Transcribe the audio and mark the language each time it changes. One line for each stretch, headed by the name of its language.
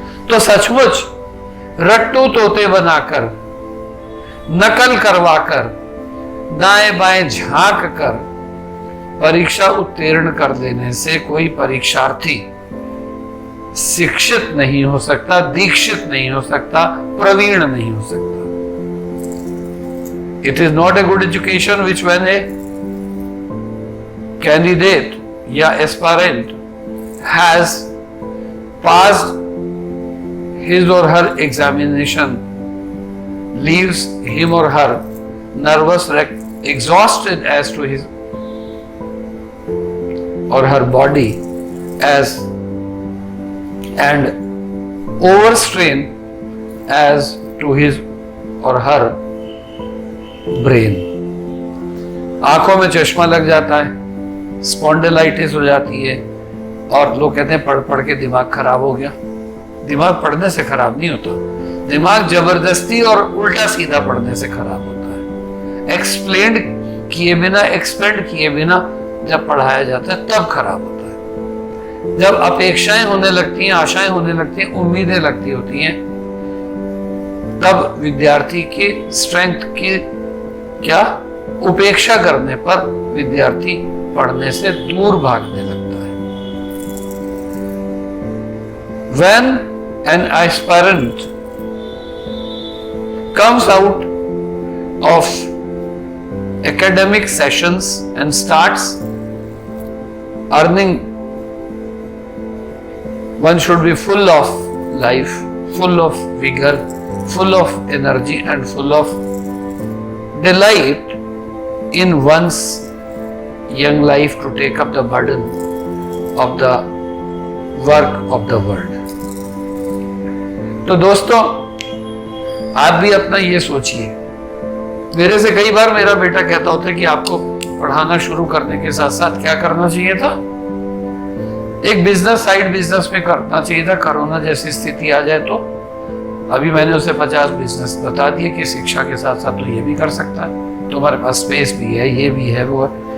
Hindi: तो सचमुच रट्टू तोते बनाकर, नकल करवाकर, दाएं बाएं झांक कर परीक्षा उत्तीर्ण कर देने से कोई परीक्षार्थी शिक्षित नहीं हो सकता, दीक्षित नहीं हो सकता, प्रवीण नहीं हो सकता।
English: It is not a good education which when a candidate
Hindi: या
English: aspirant has passed his or her examination leaves him or her nervous, exhausted as to his or her body as and overstrain as to his or her brain.
Hindi: आंखों में चश्मा लग जाता है, spondylitis हो जाती है, और लोग कहते हैं पढ़ पढ़ के दिमाग खराब हो गया। दिमाग पढ़ने से खराब नहीं होता, दिमाग जबरदस्ती और उल्टा सीधा पढ़ने से खराब होता है। एक्सप्लेन किए बिना, एक्सपेंड किए बिना जब पढ़ाया जाता है तब खराब होता है। जब अपेक्षाएं होने लगती हैं, आशाएं होने लगती हैं, उम्मीदें लगती होती हैं, तब विद्यार्थी की स्ट्रेंथ की क्या उपेक्षा करने पर विद्यार्थी पढ़ने से दूर भागने लगता है।
English: When an aspirant comes out of academic sessions and starts earning, one should be full of life, full of vigor, full of energy and full of delight in one's young life to take up the burden of the work of the world.
Hindi: तो दोस्तों, आप भी अपना ये सोचिए। मेरे से कई बार मेरा बेटा कहता होता है कि आपको पढ़ाना शुरू करने के साथ साथ क्या करना चाहिए था, एक बिजनेस, साइड बिजनेस में करना चाहिए था। कोरोना जैसी स्थिति आ जाए तो अभी मैंने उसे 50 बिजनेस बता दिए कि शिक्षा के साथ साथ तो ये भी कर सकता है, तुम्हारे पास स्पेस भी है, ये भी है, वो है।